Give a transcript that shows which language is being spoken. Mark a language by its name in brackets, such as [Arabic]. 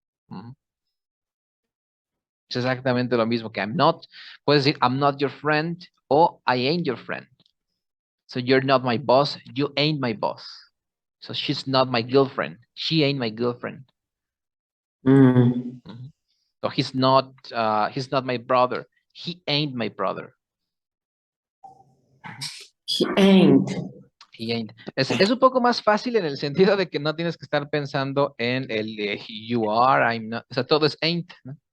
[Spanish] Ujú. Es exactamente lo mismo que [English] I'm not. [Spanish] Puedes decir [English] I'm not your friend [Spanish] o [English] I ain't your friend. So you're not my boss, you ain't my boss. So she's not my girlfriend, she ain't my girlfriend. Mm. Ujú. So he's not my brother, he ain't my brother. Ujú. He ain't. He ain't. [Spanish] Es un poco más fácil en el sentido de que no tienes que estar pensando en el [English] you are, I'm not. [Spanish] O sea, todo es ain't, ¿no?